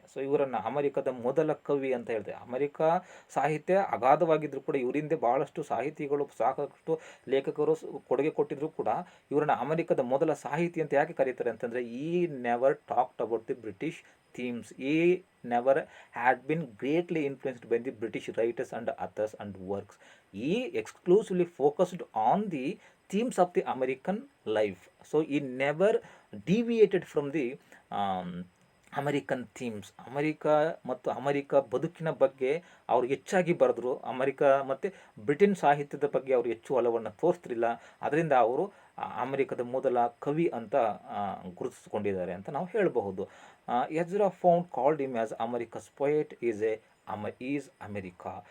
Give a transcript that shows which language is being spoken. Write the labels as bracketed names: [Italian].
[Kannada] So ಇವರನ್ನು ಅಮೆರಿಕದ ಮೊದಲ ಕವಿ ಅಂತ ಹೇಳ್ತಾರೆ. ಅಮೆರಿಕ ಸಾಹಿತ್ಯ ಅಗಾಧವಾಗಿದ್ದರೂ ಕೂಡ ಇವರಿಂದ ಭಾಳಷ್ಟು ಸಾಹಿತಿಗಳು, ಸಾಕಷ್ಟು ಲೇಖಕರು ಕೊಡುಗೆ ಕೊಟ್ಟಿದ್ರು ಕೂಡ ಇವರನ್ನು ಅಮೆರಿಕದ ಮೊದಲ ಸಾಹಿತಿ ಅಂತ ಯಾಕೆ ಕರೀತಾರೆ ಅಂತಂದರೆ, [English] He never talked about the British themes. He never had been greatly influenced by the British writers and authors and works. He exclusively focused on the themes of the American life. So he never deviated from the American themes. [Kannada] America ಬದುಕಿನ ಬಗ್ಗೆ ಅವರು ಹೆಚ್ಚಾಗಿ ಬರೆದ್ರು. America ಮತ್ತು Britain ಸಾಹಿತ್ಯದ ಬಗ್ಗೆ ಅವರು ಹೆಚ್ಚು ಒಲವನ್ನು ತೋರಿಸ್ತಿರಲಿಲ್ಲ. ಅದರಿಂದ ಅವರು ಅಮೆರಿಕದ ಮೊದಲ ಕವಿ ಅಂತ ಗುರುತಿಸಿಕೊಂಡಿದ್ದಾರೆ ಅಂತ ನಾವು ಹೇಳಬಹುದು. [English] Ezra Pound called him as America's poet is America.